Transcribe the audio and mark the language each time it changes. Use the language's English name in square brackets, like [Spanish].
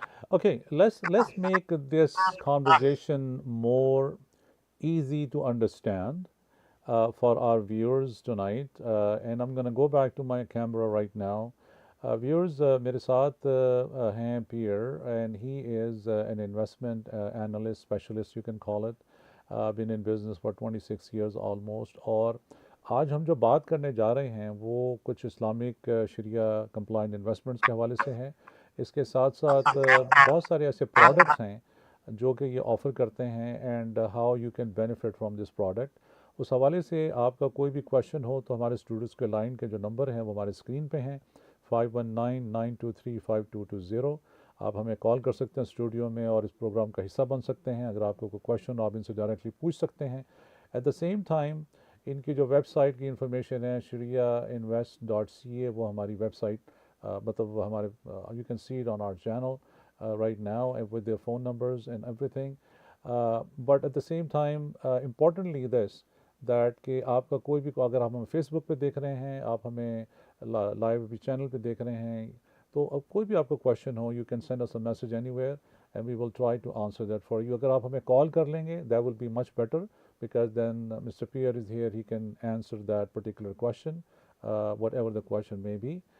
[English] Okay, let's make this conversation more easy to understand for our viewers tonight. And I'm going to go back to my camera right now. Viewers, [Hindi] मेरे साथ हैं [English] Pierre, and he is an investment analyst, specialist, you can call it. Been in business for 26 years almost. [Hindi] और आज हम जो बात करने जा रहे हैं वो कुछ इस्लामिक शरिया कंप्लाइंट इन्वेस्टमेंट्स के हवाले से हैं। इसके साथ साथ बहुत सारे ऐसे प्रोडक्ट्स हैं जो कि ये ऑफ़र करते हैं, [English] And how you can benefit from this product. [Hindi] उस हवाले से आपका कोई भी क्वेश्चन हो तो हमारे स्टूडियोज़ के लाइन के जो नंबर हैं वो हमारे स्क्रीन पे हैं, 5199235220। आप हमें कॉल कर सकते हैं स्टूडियो में और इस प्रोग्राम का हिस्सा बन सकते हैं। अगर आपको कोई क्वेश्चन आप इनसे डायरेक्टली पूछ सकते हैं। [English] at the same time [Hindi] इनकी जो वेबसाइट की इंफॉर्मेशन है shariainvest.ca, वो हमारी वेबसाइट मतलब हमारे [English] You can see it on our channel right now with their phone numbers and everything. But at the same time, importantly this, that [Hindi] कि आपका कोई भी, अगर आप हमें फेसबुक पे देख रहे हैं, आप हमें लाइव भी चैनल पे देख रहे हैं, तो अब कोई भी आपको क्वेश्चन हो, [English] You can send us a message anywhere and we will try to answer that for you. [Hindi] अगर आप हमें कॉल कर लेंगे, [English] That will be much better, because then Mr. Pierre is here, he can answer that particular question, whatever the question may be.